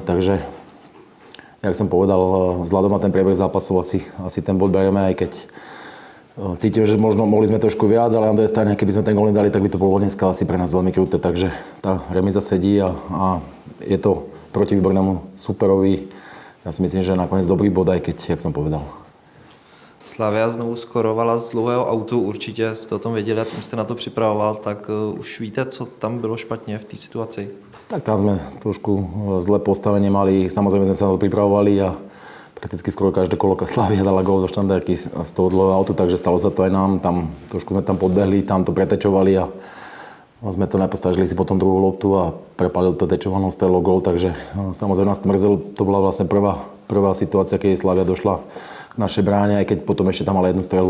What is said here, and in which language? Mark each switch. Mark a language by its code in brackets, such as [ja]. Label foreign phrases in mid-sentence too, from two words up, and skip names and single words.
[sk] Takže, jak som povedal, vzhľadom na ten priebeh zápasu asi ten bod berieme, aj keď cítim, že možno mohli sme trošku viac, ale na druhej strane, keby sme ten gól nedali, tak by to bolo dneska asi pre nás veľmi kruté. Takže tá remíza sedí a je to proti výbornému superovi. Ja si myslím, že nakoniec dobrý bod, aj keď, jak som povedal. [cs] Slavia znovu skorovala z dlouhého autu, určitě jste o tom věděli a tím jste na to připravoval, tak už víte, co tam bylo špatně v té situaci? [sk] Tak tam sme trošku zlé postavenie mali, samozrejme sme sa na to pripravovali a prakticky skoro každé kolo Slavia dala gól do štandardky z toho dlhého autu, takže stalo sa to aj nám, trošku sme tam podbehli, tam to pretečovali a sme to nepostrážili si potom druhú loptu a prepálil to tečovanou strelou gól, takže samozrejme nás to mrzelo, to bola vlastne prvá situácia, keď Slavia došla k našej bráne, aj keď potom ešte tam mala jednu strelu.